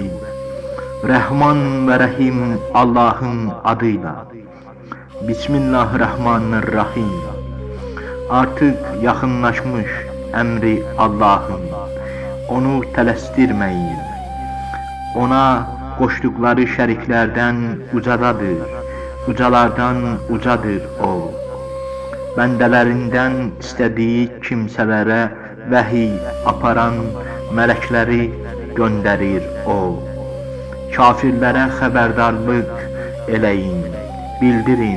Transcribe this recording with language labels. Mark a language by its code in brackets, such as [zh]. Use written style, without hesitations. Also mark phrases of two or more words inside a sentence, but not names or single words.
[tr] Rahman ve Rahim Allah'ın adıyla. Bismillahirrahmanirrahim. Artık yakınlaşmış emri Allah'ın. [az] Onu tələsirməyin. Ona koştukları şəriklərdən ucadadır. Ucalardan ucadır o. Bəndələrindən istədiyi kimsələrə vəhiy aparan mələkləri göndərir o. Kafirlərə xəbərdarlıq eləyin, bildirin.